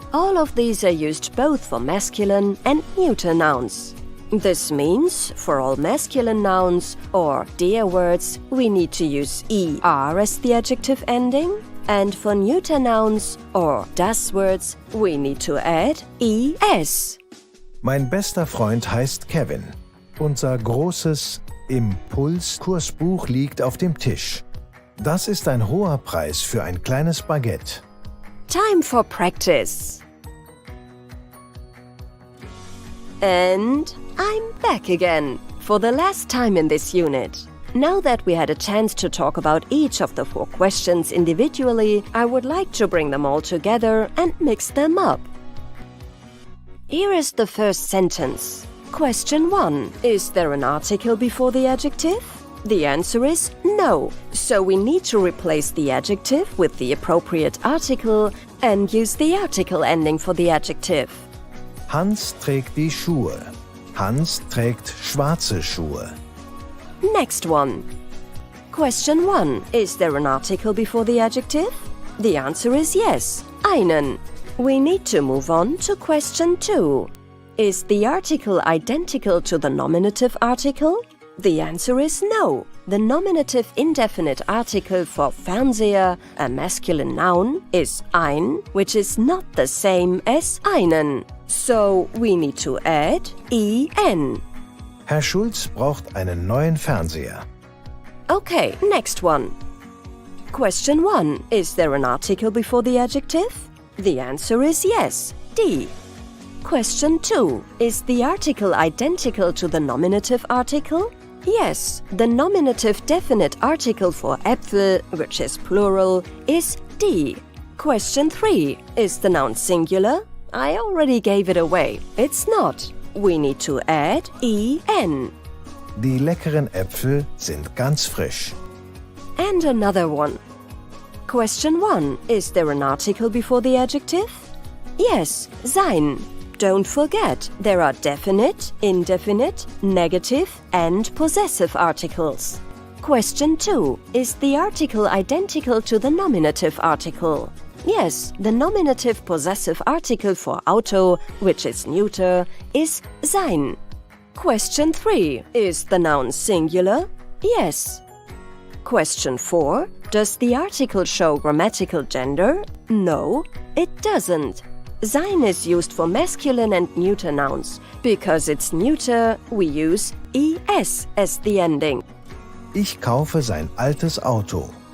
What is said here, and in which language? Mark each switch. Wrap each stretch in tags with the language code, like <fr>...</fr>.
<en>All of these are used both for masculine and neuter nouns. This means, for all masculine nouns or der words, we need to use er as the adjective ending, and for neuter nouns or das words, we need to add es.</en> <de>Mein bester Freund heißt Kevin. Unser großes Impuls-Kursbuch liegt auf dem Tisch. Das ist ein hoher Preis für ein kleines Baguette.</de> <en>Time for practice. And I'm back again, for the last time in this unit. Now that we had a chance to talk about each of the 4 questions individually, I would like to bring them all together and mix them up. Here is the first sentence. Question 1. Is there an article before the adjective? The answer is no, so we need to replace the adjective with the appropriate article and use the article ending for the adjective.</en> <de>Hans trägt die Schuhe. Hans trägt schwarze Schuhe.</de> <en>Next one. Question 1. Is there an article before the adjective? The answer is yes, einen. We need to move on to question 2. Is the article identical to the nominative article? The answer is no. The nominative indefinite article for Fernseher, a masculine noun, is ein, which is not the same as einen. So we need to add en.</en> <de>Herr Schulz braucht einen neuen Fernseher.</de> <en>Okay, next one. Question 1. Is there an article before the adjective? The answer is yes, die. Question 2. Is the article identical to the nominative article? Yes, the nominative definite article for Äpfel, which is plural, is die. Question 3. Is the noun singular? I already gave it away. It's not. We need to add en.</en> <de>Die leckeren Äpfel sind ganz frisch.</de> <en>And another one. Question 1. Is there an article before the adjective? Yes, sein. Don't forget, there are definite, indefinite, negative and possessive articles. Question 2. Is the article identical to the nominative article? Yes, the nominative possessive article for Auto, which is neuter, is sein. Question 3. Is the noun singular? Yes. Question 4. Does the article show grammatical gender? No, it doesn't. Sein is used for masculine and neuter nouns. Because it's neuter, we use es as the ending.</en> <de>Ich kaufe sein altes Auto.</de>